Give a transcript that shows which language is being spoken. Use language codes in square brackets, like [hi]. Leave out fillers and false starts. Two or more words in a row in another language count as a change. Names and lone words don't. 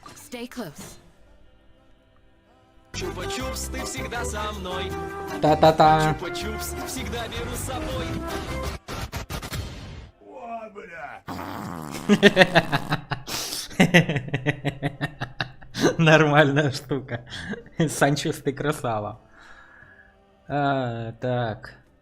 [en] Stay close. [ru] Чупа-чупс, ты всегда со мной. Та-та-та. Чупа-чупс, всегда беру с собой. О, бля. Нормальная штука. Санчес, ты красава. Так.